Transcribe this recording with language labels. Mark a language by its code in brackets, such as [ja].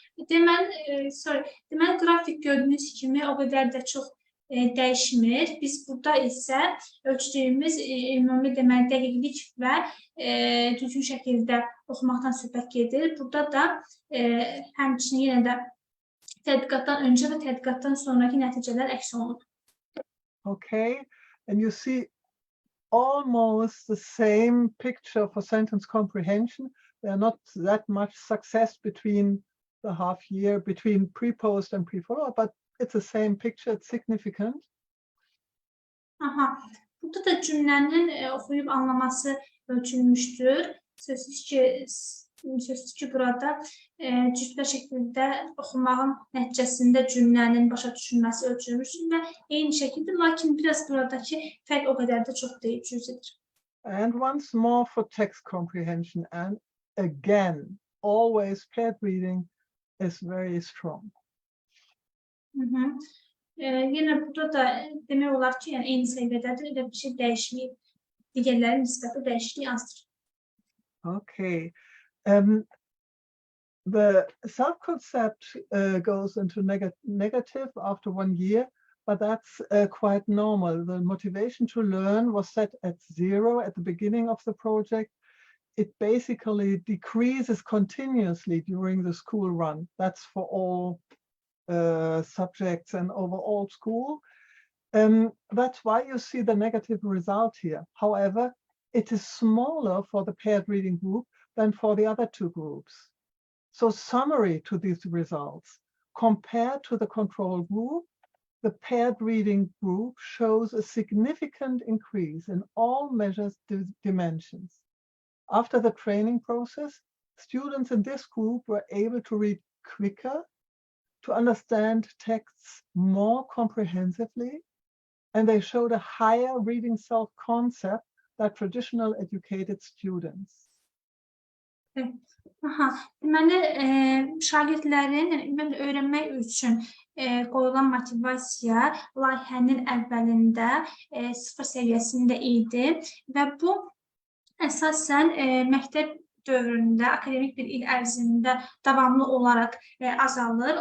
[az] Deməli, qrafik gördüyünüz kimi o qədər də çox dəyişmir. Biz burada isə ölçdüyümüz ümumi deməli dəqiqlik və düzgün şəkildə oxumaqdan söhbət gedir. Burada da həmçinin yenə də tədqiqatdan öncə və tədqiqatdan sonraki nəticələr əks olunur. [en] Okay, and you see almost the same picture for sentence comprehension. There are not that much success between the half year, between pre-post and pre-follow, but it's the same picture, it's significant. [az] Aha, burada da cümlənin oxuyub anlaması ölçülmüşdür. Sözsüz ki, burada cütlər şəkildə oxumağın nəticəsində cümlənin başa düşülməsi ölçülmüşdür və eyni şəkildə, lakin biraz buradakı fərq o qədər də çox deyil, cüzidir. [en] And once more for text comprehension, and again, always paired reading is very strong. [az] Yenə burada da demək olar ki, yəni eyni səviyyədədir, elə bir şey dəyişməyib. Digərlərin nisbəti dəyişikliyi azdır. [en] Okay. The self-concept goes into negative after 1 year, but that's quite normal. The motivation to learn was set at 0 at the beginning of the project. It basically decreases continuously during the school run. That's for all subjects and overall school. That's why you see the negative result here. However, it is smaller for the paired reading group than for the other two groups. So summary to these results, compared to the control group, the paired reading group shows a significant increase in all measured dimensions. After the training process, students in this group were able to read quicker, to understand texts more comprehensively, and they showed a higher reading self-concept than traditional educated students. [az] Deməli, şagirdlərin öyrənmək üçün qoyulan motivasiya layihənin əvvəlində 0 səviyyəsində idi və bu əsasən məktəb dövründə, akademik bir il ərzində davamlı olaraq azalır.